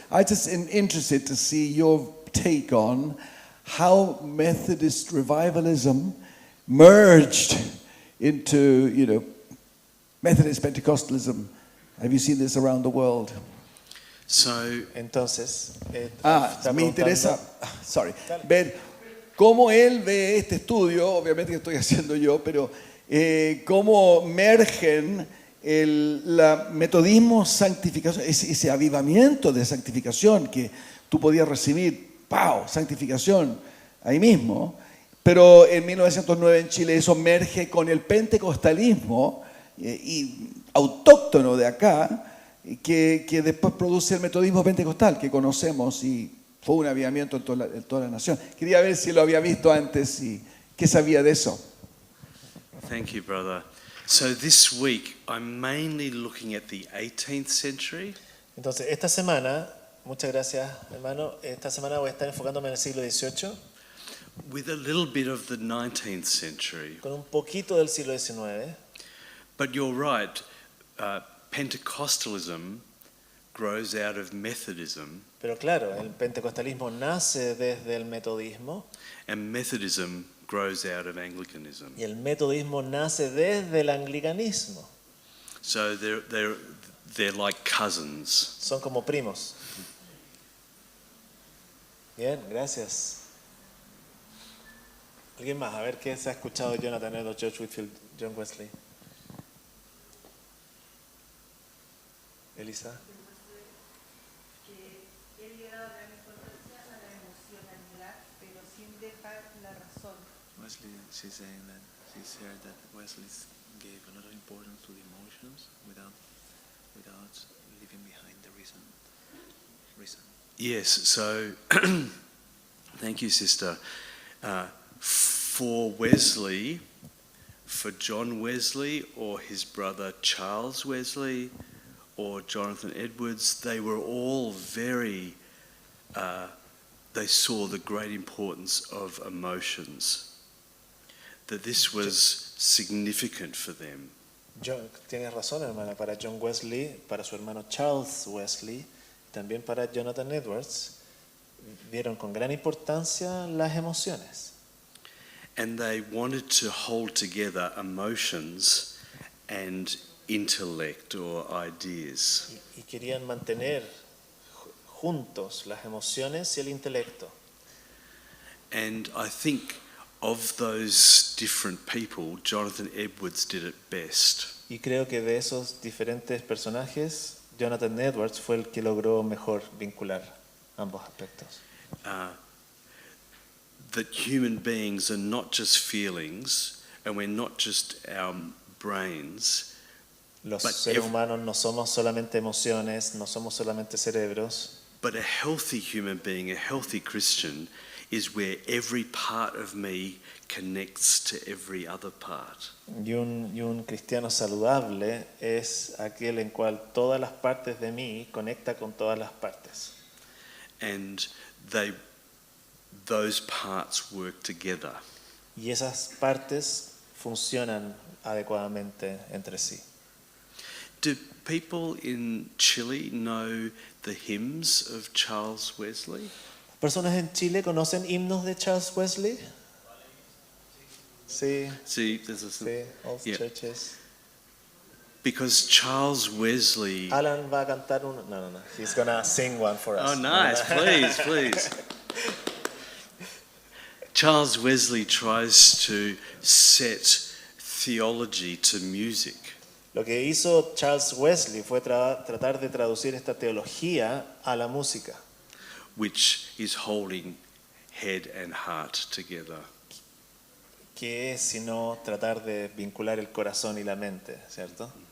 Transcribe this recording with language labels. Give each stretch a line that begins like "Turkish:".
English: I just am interested to see your take on how Methodist revivalism merged into, Methodist Pentecostalism. Have you seen this around the world? So
Spanish: Entonces, Me interesa, ver cómo él ve este estudio, obviamente que estoy haciendo yo, pero cómo mergen la metodismo santificación, ese avivamiento de santificación que tú podías recibir, ¡pau!, santificación ahí mismo. Pero en 1909 en Chile eso merge con el pentecostalismo y autóctono de acá, que después produce el metodismo pentecostal que conocemos y fue un avivamiento en toda la nación. Quería ver si lo había visto antes y qué sabía de eso.
English: Thank you, brother. So this week, I'm mainly looking at the 18th century.
Spanish: Entonces, esta semana, muchas gracias, hermano. Esta semana voy a estar enfocándome en el siglo XVIII,
English: With a little bit of the 19th century.
Spanish: con un poquito del siglo XIX.
English: But you're right, Pentecostalism grows out of Methodism,
Spanish: Pero claro, el pentecostalismo nace desde el metodismo
English: and Methodism grows out of Anglicanism.
Spanish: y el metodismo nace desde el anglicanismo.
English: So they're like cousins.
Spanish: Son como primos. Bien, gracias. ¿Alguien más? A ver qué se ha escuchado de Jonathan Edwards, George Whitefield, John Wesley. Elisa. Que él le da gran importancia a la emocionalidad, pero sin dejar la razón.
English: Wesley, she's saying that she's heard that Wesley gave a lot of importance to the emotions without leaving behind the reason. Yes, so thank you, sister. For Wesley, for John Wesley or his brother Charles Wesley or Jonathan Edwards, they were all very, they saw the great importance of emotions, that this was significant for them.
Spanish: Tienes razón, hermana. Para John Wesley, para su hermano Charles Wesley, también para Jonathan Edwards, vieron con gran importancia las emociones.
English: And they wanted to hold together emotions and intellect or ideas.
Spanish: Y querían mantener juntos las emociones y el intelecto.
English: And I think of those different people, Jonathan Edwards did it best.
Spanish: Y creo que de esos diferentes personajes, Jonathan Edwards fue el que logró mejor vincular ambos aspectos.
English: That human beings are not just feelings, and we're not just our brains,
Spanish: Los
English: But
Spanish: seres
English: if-
Spanish: humanos no somos solamente emociones, no somos solamente cerebros,
English: but a healthy human being, a healthy Christian, is where every part of me connects to every other part.
Spanish: y un cristiano saludable es aquel en cual todas las partes de mí conecta con todas las partes.
English: And those parts work together.
Spanish: Y esas partes funcionan adecuadamente entre sí.
English: Do people in Chile know the hymns of Charles Wesley?
Spanish: ¿Personas en Chile conocen himnos de Charles Wesley? Sí,
English: See, there's a
Spanish: sí, all
English: Yeah. churches. Because Charles Wesley.
Spanish: Alan va a cantar uno. No.
English: He's gonna sing one for us. Oh, nice! Please. Charles Wesley tries to set theology to music.
Spanish: Lo que hizo Charles Wesley fue tratar de traducir esta teología a la música,
English: Which is holding head and heart together.
Spanish: que es sino tratar de vincular el corazón y la mente, ¿cierto?